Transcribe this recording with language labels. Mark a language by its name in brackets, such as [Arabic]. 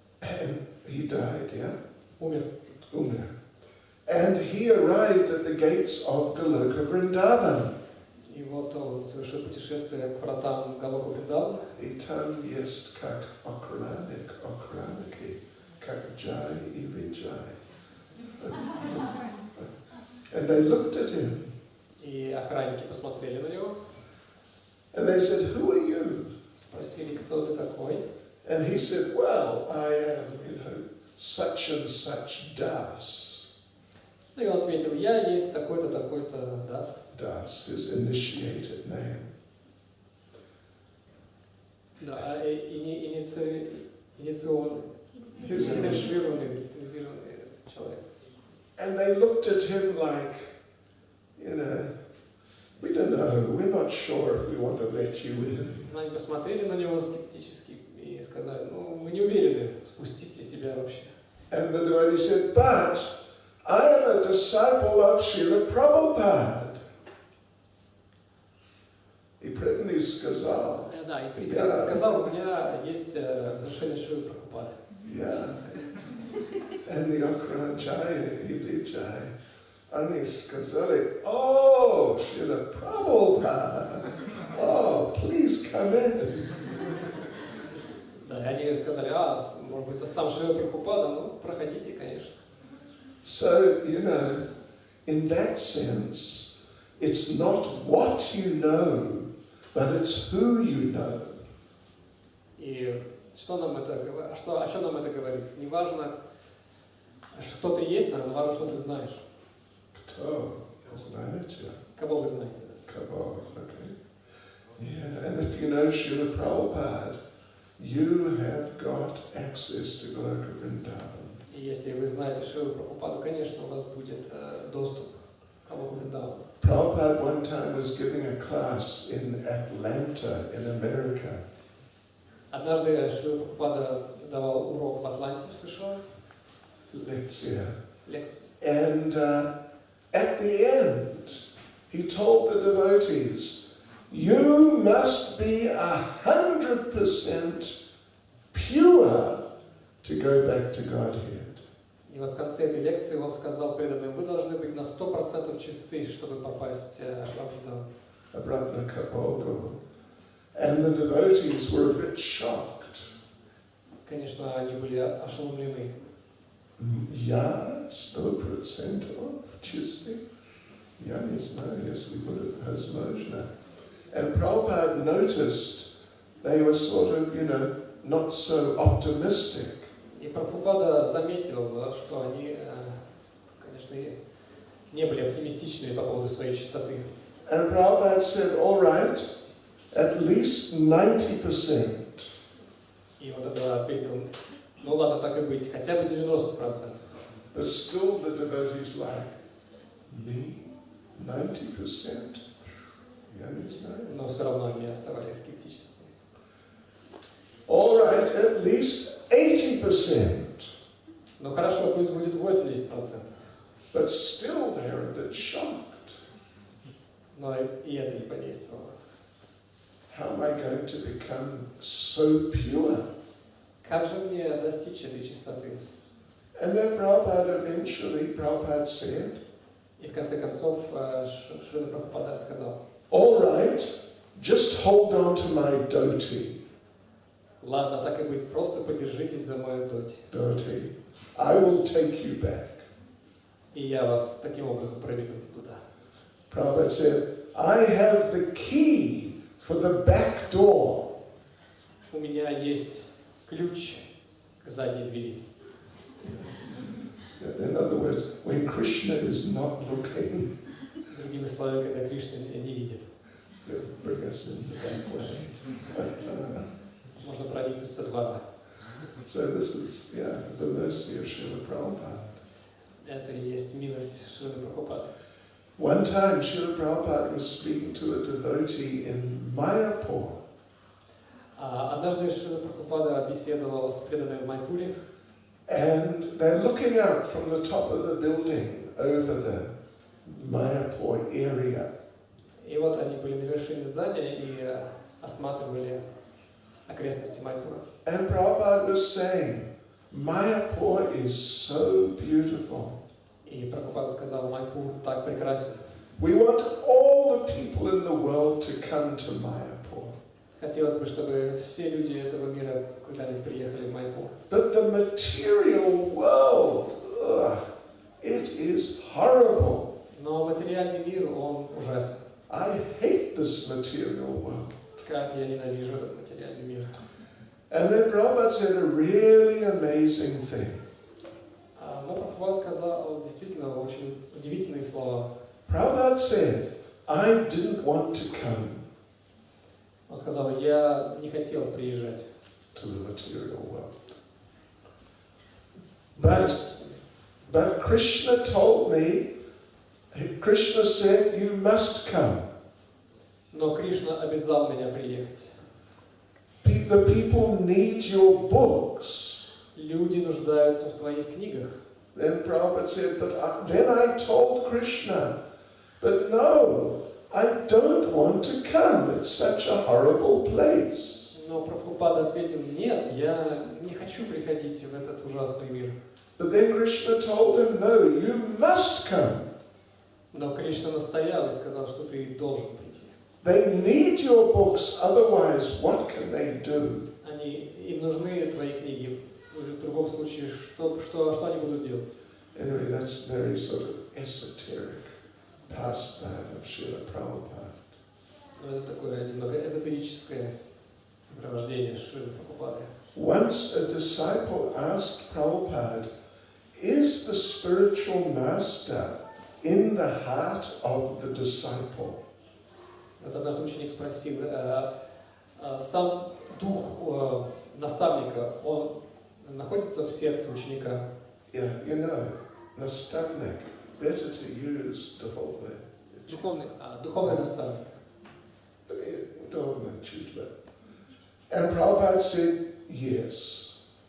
[English] And he died, yeah? [Russian] Умер. Umar. [English] And he arrived at the gates of Goloka Vrindavan. [Russian] И вот он совершил путешествие к вратам Галока Вриндавана. И там есть как охранники, как Jai и Vijay. [English] And they looked at him. [Russian] И охранники посмотрели на него. [English] And they said, "Who are you?" [Russian] Спросили, кто ты такой. [English] And he said, "Well, I am, such and such Das." [Russian] Ну и он ответил, я есть такой-то, такой-то, да. [English] Das, his initiated name. [Russian] Да, [English] His initial. [Russian] лицензированный человек. [English] And they looked at him like, we don't know, we're not sure if we want to let you in. [Russian] Они посмотрели на него скептически и сказали, ну, мы не уверены, впустить ли тебя вообще. [English] And the devotee said, "But I am a disciple of Srila Prabhupada." [Russian] И преданный сказал, Да, и преданный сказал, у меня есть разрешение Шрилы Прабхупады. [English] Yeah. And the Okrajaya [Russian] и Vijay, они сказали, [English] "Oh, Srila Prabhupada, oh, please come in." [Russian] Да, и они сказали, может быть, это сам Шрила Прабхупада, ну, проходите, конечно. [English] So, in that sense, it's not what you know, but it's who you know. [Russian] И что нам это говорит? О чем нам это говорит? Не важно, что ты есть, но важно, что ты знаешь. Кто знаете? Кого вы знаете? Kabo, okay. [English] Yeah, and if you know Srila Prabhupada, you have got access to Goloka Vrindavan. [Russian] И если вы знаете Шрилу Прабхупаду, конечно, у вас будет доступ к Галоку Вриндавану. [English] Prabhupada one time was giving a class in Atlanta, in America. [Russian] Однажды Шрила Прабхупада давал урок в Атланте, в США. [English] Lecture. [Russian] Лекцию. [English] And at the end, he told the devotees, "You must be 100% pure to go back to Godhead." [Russian] И вот в конце этой лекции он сказал преданным, вы должны быть на 100% чисты, чтобы попасть в Abratna Kapogo. [English] And the devotees were a bit shocked. [Russian] Конечно, они были ошеломлены. Я 100% чистый? Я не знаю, если будет возможно. [English] And Prabhupada noticed they were sort of, not so optimistic. [Russian] И И Прабхупада заметил, что они, конечно, не были оптимистичными по поводу своей чистоты. [English] And Prabhupada said, all right, at least 90%. [Russian] И он тогда ответил, ну ладно, так и быть, хотя бы 90%. [English] But still the devotees like, me? [Russian] 90%? Я не знаю. Но все равно они оставались скептическими. [English] All right, at least 80%. [Russian] Ну хорошо, пусть будет 80%. [English] But still they're a bit shocked. [Russian] Но и это не подействовало. [English] How am I going to become so pure? [Russian] Как же мне достичь этой чистоты? [English] And then Prabhupada said, [Russian] И в конце концов Шрила Прабхупада сказал, [English] all right, just hold on to my dhoti. [Russian] ладно, так и быть, просто подержитесь за мою доти. [English] Dhoti. I will take you back. [Russian] И я вас таким образом проведу туда. [English] Prabhupada said, I have the key for the back door. [Russian] У меня есть ключ к задней двери. [English] In other words, when Krishna is not looking, [Russian] Другими словами, когда Кришна не видит, [English] they'll bring us in the back way. [Russian] можно проникнуть со двора. [English] So this is, the mercy of Srila Prabhupada. [Russian] Это и есть милость Шрилы Прабхупады. [English] One time, Srila Prabhupada was speaking to a devotee in Mayapur. [Russian] Однажды Шрила Прабхупада беседовал с преданными в Майпуре. [English] And they're looking out from the top of the building over the Mayapur area. [Russian] И вот они были на вершине здания и осматривали окрестности Майпура. [English] And Prabhupada was saying, Mayapur is so beautiful. [Russian] И Прабхупада сказал, Майпур так прекрасен. [English] We want all the people in the world to come to Mayapur. [Russian] Хотелось бы, чтобы все люди этого мира когда-нибудь приехали в Майпур. [English] But the material world, it is horrible. [Russian] Но материальный мир, он ужасен. [English] I hate this material world. [Russian] Как я ненавижу этот материальный мир. [English] And then Prabhupada said a really amazing thing. [Russian] Но Прабхупада сказал действительно очень удивительные слова. [English] Prabhupada said, I didn't want to come [Russian] Он сказал, я не хотел приезжать. [English] to the material world. But Krishna told me, Krishna said, you must come. [Russian] Но Кришна обязал меня приехать. [English] The people need your books. [Russian] Люди нуждаются в твоих книгах. [English] Then Prabhupada said, then I told Krishna, but no, I don't want to come. It's such a horrible place. [Russian] Но Прабхупада ответил, нет, я не хочу приходить в этот ужасный мир. [English] But then Krishna told him, no, you must come. [Russian] Но Кришна настоял и сказал, что ты должен прийти. [English] They need your books, otherwise what can they do? [Russian] Им нужны твои книги. В другом случае, что они будут делать? [English] Anyway, that's very sort of esoteric pastime of Srila Prabhupada. [Russian] Но это такое немного эзотерическое провождение Шрилы Прабхупады. [English] Once a disciple asked Prabhupada, is the spiritual master in the heart of the disciple? [Russian] Вот однажды ученик спросил, сам дух наставника, он находится в сердце ученика? [English] Yeah, nastavnik. Better to use [Russian] духовный. Духовный наставник. Духовный учитель. [English] And Prabhupada said, yes.